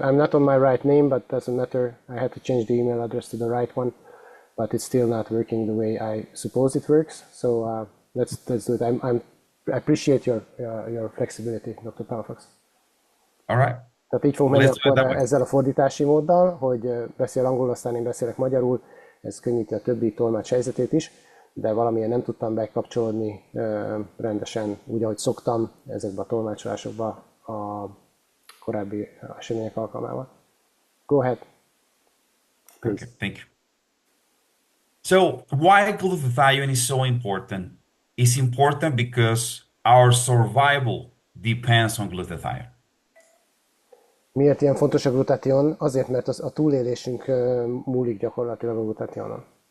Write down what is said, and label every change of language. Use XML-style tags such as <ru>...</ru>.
<en>I'm not on my right name, but doesn't matter. I had to change the email address to the right one, but it's still not working the way I suppose it works. So let's do it. I appreciate your flexibility, Dr. Palafox. All right.</en> <hu>Tehát így fogunk menni</hu> <en>Let's do it that</en> <hu>akkor</hu> <en>way.</en> <hu>ezzel a fordítási móddal, hogy beszél angolul, aztán én beszélek magyarul, ez könnyíti a többi tolmács helyzetét is, de valamilyen nem tudtam bekapcsolódni rendesen, úgy, ahogy szoktam ezekbe a tolmácsolásokba a korábbi események alkalmával.</hu> <en>Go ahead. Please. Okay, thank you. So, why glutathione is so important? It's important because our survival depends on glutathione.</en> <hu>Miért ilyen fontos a glutathion? Azért, mert a túlélésünk múlik gyakorlatilag a glutathionon.</hu>